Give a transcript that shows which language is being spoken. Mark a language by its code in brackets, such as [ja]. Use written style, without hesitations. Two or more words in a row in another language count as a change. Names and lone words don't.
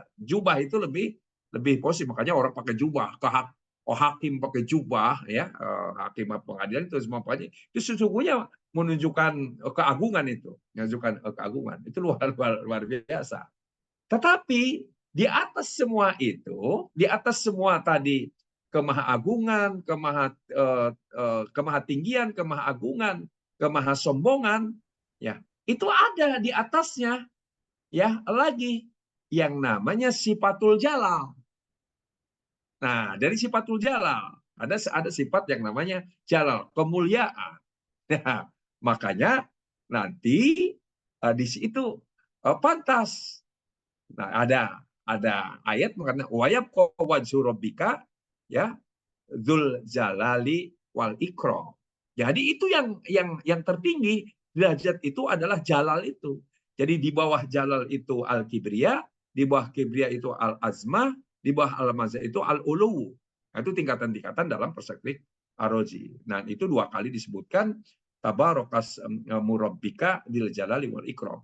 [id] Jubah itu lebih positif, makanya orang pakai jubah, hakim pakai jubah, ya, hakim pengadilan itu semua pakai, itu sesungguhnya menunjukkan keagungan, itu menunjukkan keagungan, itu luar biasa. Tetapi di atas semua itu, di atas semua tadi kemahagungan, kemahatinggian, kemahagungan, kemahasombongan, ya, itu ada di atasnya, ya, lagi yang namanya [ar] صفة الجلال. [id] Nah, dari [ar] صفة الجلال [id] ada sifat yang namanya jalal, kemuliaan. Nah, makanya nanti di situ pantas. Nah, ada ayat mengatakan [ar] ويبقى وجه ربك, [id] ya, [ar] ذو الجلال والإكرام. [id] Jadi itu yang tertinggi derajat itu adalah jalal itu. Jadi di bawah jalal itu al-kibriya, di bawah kibriya itu al-azmah, di bawah al-mazah itu al-ulu. Nah, itu tingkatan-tingkatan dalam perspektif Ar-Razi. Nah, itu dua kali disebutkan [ar] تبارك اسم ربك ذي الجلال والإكرام.